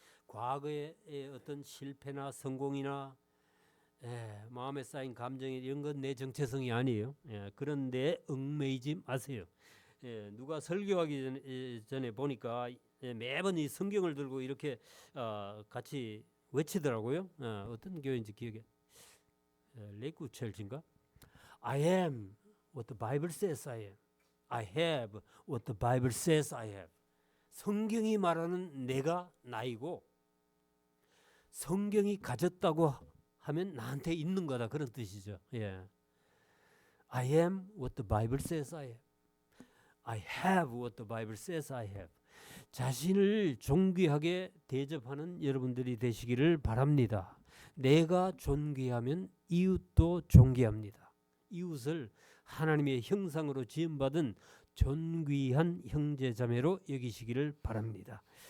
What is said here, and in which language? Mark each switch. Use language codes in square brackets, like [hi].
[ko] 과거의 어떤 실패나 성공이나 마음에 쌓인 감정이 이런 건 내 정체성이 아니에요. 그런데 얽매이지 마세요. 누가 설교하기 전에 보니까 매번 이 성경을 들고 이렇게 같이 외치더라고요. 어떤 교회인지 기억이 레이크 철치인가? [en] I am what the Bible says I am. I have what the Bible says I have. [ko] 성경이 말하는 내가 나이고 성경이 가졌다고 하면 나한테 있는 거다, 그런 뜻이죠. 예. [en] I am what the Bible says I am. I have what the Bible says I have. [ko] 자신을 존귀하게 대접하는 여러분들이 되시기를 바랍니다. 내가 존귀하면 이웃도 존귀합니다. 이웃을 하나님의 형상으로 지음받은 존귀한 형제자매로 여기시기를 바랍니다.